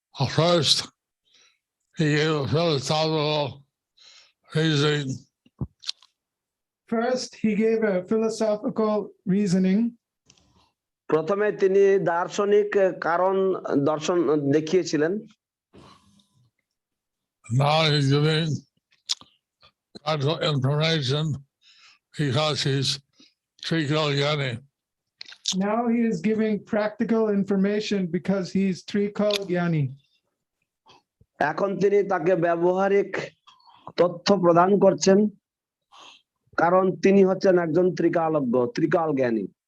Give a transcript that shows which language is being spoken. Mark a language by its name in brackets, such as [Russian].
[English] First, he gave a philosophical reasoning. First, he gave a philosophical reasoning. [Bangla] প্রথমে তিনি দার্শনিক কারণ দর্শন দেখিয়েছিলেন। [English] Now he's giving practical information because he's Trikal-Gyani. Now he is giving practical information because he's Trikal-Gyani. [Bangla] এখন তিনি তাকে ব্যবহারিক তথ্য প্রদান করছেন কারণ তিনি হচ্ছেন একজন ত্রিকালজ্ঞ, ত্রিকাল জ্ঞানী।